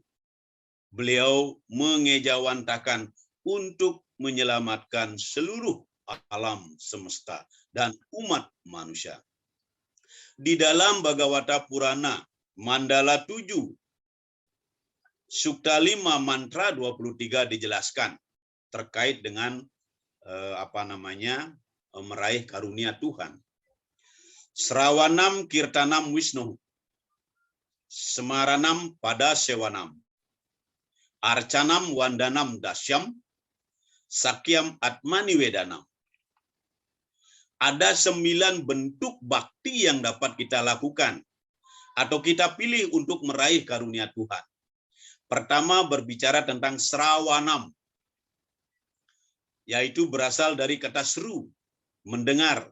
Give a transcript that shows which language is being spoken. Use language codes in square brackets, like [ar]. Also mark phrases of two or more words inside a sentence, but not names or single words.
[id] Beliau mengejawantakan untuk menyelamatkan seluruh alam semesta dan umat manusia. Di dalam Bhagavata Purana Mandala 7 Sukta 5 mantra 23 dijelaskan terkait dengan meraih karunia Tuhan. [sa] श्रवणं कीर्तनं विष्णु, स्मरणं पाद सेवनम्, अर्चनं वन्दनं दास्यं, सख्यम् आत्मनि वेदनम्. [id] Ada 9 bentuk bakti yang dapat kita lakukan atau kita pilih untuk meraih karunia Tuhan. Pertama berbicara tentang srawanam, yaitu berasal dari kata seru, mendengar.